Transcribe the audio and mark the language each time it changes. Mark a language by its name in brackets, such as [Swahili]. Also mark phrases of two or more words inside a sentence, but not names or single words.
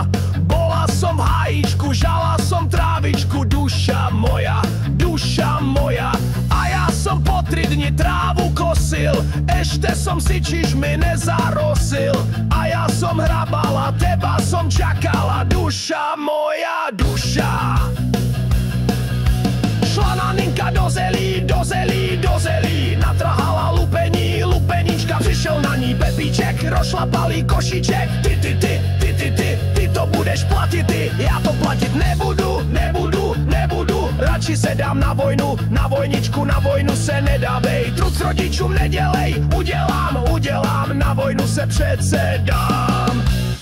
[Slovak] Bola som v hajíčku, žala som trávičku, duša moja, a ja som po 3 dni trávu kosil, ešte som si čižmy nezarosil. A ja som hrabala, teba som čakala, duša moja, duša. [Czech] Šla Naninka do zelí, natrhala lupení, lupenička, přišel na ní Pepíček, rozšlapalý košíček. Ty to budeš platit ty, já to platit nebudu, radši se dám na vojnu, na vojničku, na vojnu se nedávej, trud rodičům nedělej, udělám, na vojnu se přece dám.